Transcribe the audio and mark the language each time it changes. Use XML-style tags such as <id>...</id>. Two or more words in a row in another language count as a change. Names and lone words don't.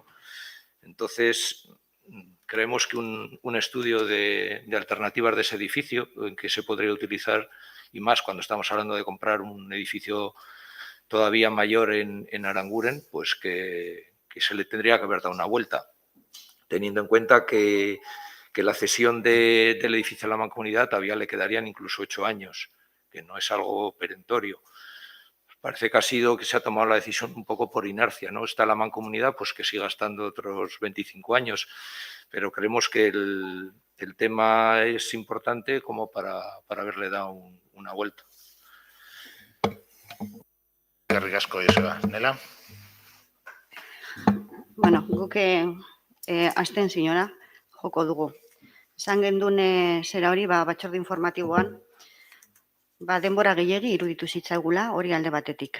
<es>Entonces, creemos que un estudio de alternativas de ese edificio en que se podría utilizar, y más cuando estamos hablando de comprar un edificio todavía mayor en Aranguren, pues que se le tendría que haber dado una vuelta, teniendo en cuenta que la cesión del edificio a la Mancomunidad todavía le quedarían incluso 8 años, que no es algo perentorio. Parece que se ha tomado la decisión un poco por inercia, ¿no? Está la Mancomunidad, pues que siga estando otros 25 años, pero creemos que el tema es importante como para haberle dado una vuelta.</es> <eu>Eskerrik asko, Joseba. Nela. Bueno, guk abstenziora joko dugu. Esan gendun zera hori, batzorde informatiboan, denbora gehiegi iruditu zitzaigula hori alde batetik.</eu>